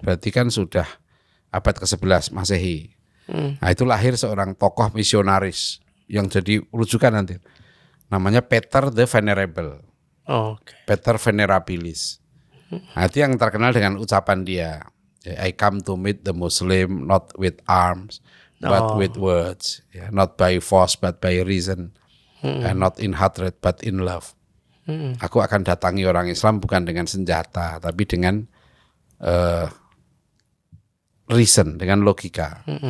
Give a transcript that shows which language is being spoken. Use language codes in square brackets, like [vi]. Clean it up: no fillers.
[id] Berarti kan sudah abad ke-11 Masehi. Nah, itu lahir seorang tokoh misionaris yang jadi rujukan nanti. Namanya Peter the Venerable. Oke. Peter Venerabilis. Nah, itu yang terkenal dengan ucapan dia. [en] I come to meet the Muslim not with arms but with words. Ya, not by force but by reason. And not in hatred but in love. [id] Aku akan datangi orang Islam bukan dengan senjata tapi dengan reason, dengan logika.